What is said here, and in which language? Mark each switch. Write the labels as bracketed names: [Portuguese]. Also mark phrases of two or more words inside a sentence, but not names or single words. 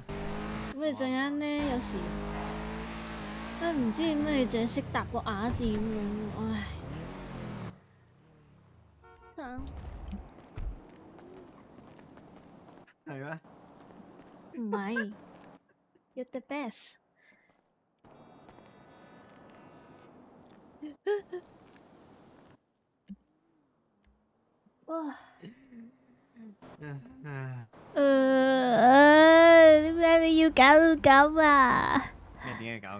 [Cantonese] 咁你陣間咧，有時都唔知點解你淨係識答個啞字咁樣，唉。係咩？ [English] 唔係 ，You're the best。 [Cantonese] 哇！點解你要搞到咁啊？咩點解搞咁？